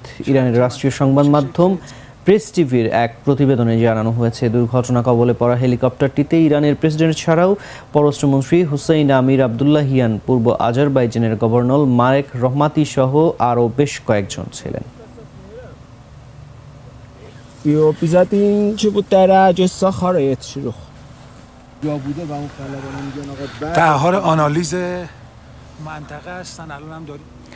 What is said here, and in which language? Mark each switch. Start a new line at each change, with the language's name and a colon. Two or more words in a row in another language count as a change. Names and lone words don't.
Bangla: ইরানের রাষ্ট্রীয় সংবাদ মাধ্যম প্রেস টিভির এক প্রতিবেদনে জানানো হয়েছে, দুর্ঘটনা কবলে পড়া হেলিকপ্টারটিতে ইরানের প্রেসিডেন্ট ছাড়াও পররাষ্ট্রমন্ত্রী হুসাইন আমির আব্দুল্লাহিয়ান, পূর্ব আজারবাইজানের গভর্নর মারেক রহমাতি সহ আরও বেশ কয়েকজন ছিলেন।
Persian: در حال آنالیز منطقه هستن الان هم داریم